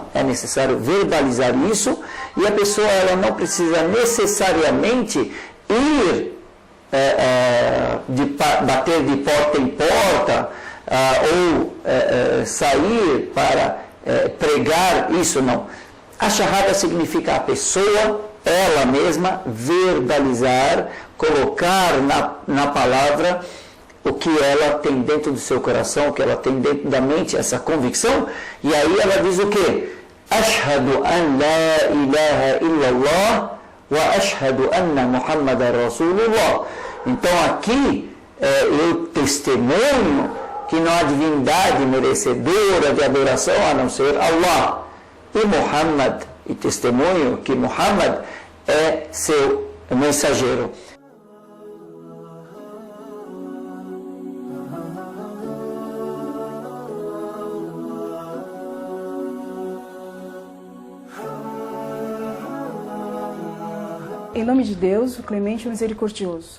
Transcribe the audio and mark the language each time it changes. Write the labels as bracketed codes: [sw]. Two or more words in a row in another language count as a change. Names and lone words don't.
[pt] É necessário verbalizar isso, e a pessoa ela não precisa necessariamente ir bater de porta em porta ou sair para pregar isso, não. A shahada significa a pessoa, ela mesma, verbalizar, colocar na palavra o que ela tem dentro do seu coração, o que ela tem dentro da mente, essa convicção, e aí ela diz o quê? [ar] أشهد أن لا إله إلا الله وأشهد أن محمدا رسول الله. [pt] Então aqui eu testemunho que não há divindade merecedora de adoração a não ser Allah. E Muhammad, e testemunho que Muhammad é seu mensageiro. Em nome de Deus, o clemente e o misericordioso.